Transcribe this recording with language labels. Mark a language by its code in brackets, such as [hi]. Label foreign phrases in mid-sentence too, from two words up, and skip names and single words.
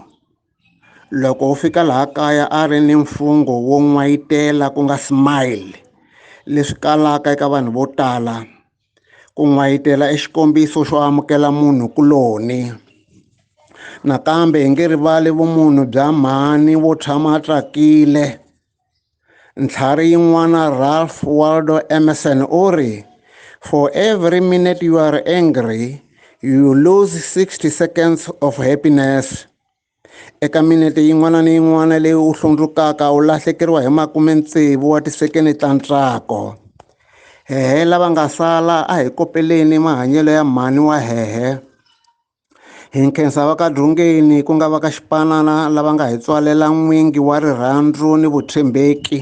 [ts] Loko u fika laha kaya a ri ni mfungho wo n'wayitela ku nga smile leswi kalaka eka vanhu vo tala. Ku n'wayitela i xikombiso xo amukela munhu kuloni. Nakambe hi nge rivali vumunhu bya mhani wo tshama a tsakile. Ntlhari yin'wana Ralph Waldo Emerson u ri, [en] for every minute you are angry, you lose 60 seconds of happiness. [ts] Eka minute yin'wana ni yin'wana leyi u hlundzukaka u lahlekeriwa hi 60 wa tisekeni ta ntsako. Hehe lava nga sala a hi kopeleni mahanyelo ya mhani wa hehe. Hi nkhensa va ka Drungeni ku nga va ka Xipanana lava nga hi tswalela n'wingi wa rirhandzu ni vutshembeki.